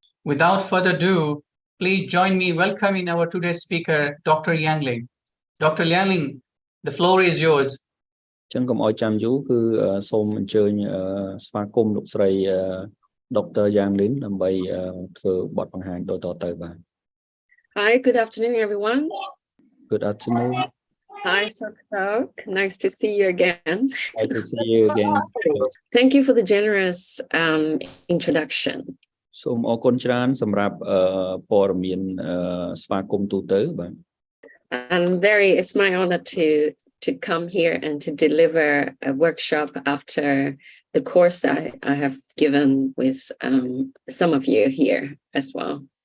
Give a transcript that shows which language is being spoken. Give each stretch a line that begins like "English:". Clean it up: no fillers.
English: Without further ado, please join me welcoming our today's speaker, Dr. Yang Ling. Dr. Yang Ling, the floor is yours.
Khmer: ចឹងកុំឲ្យចាំយូរគឺសូមអញ្ជើញស្វាគមន៍លោកស្រី Dr. Yang Ling ដើម្បីធ្វើបទបង្ហាញដូចតទៅបាទ
English: Hi, good afternoon, everyone. Good afternoon. Hi, Sok. Nice to see you again. Nice to see you again. Thank you for the generous introduction.
Khmer: សូមអរគុណច្រើនសម្រាប់ព័ត៌មានស្វាគមន៍ទូទៅបាទ
English: And it's my honor to come here and to deliver a workshop after the course I have given with some of you here as well.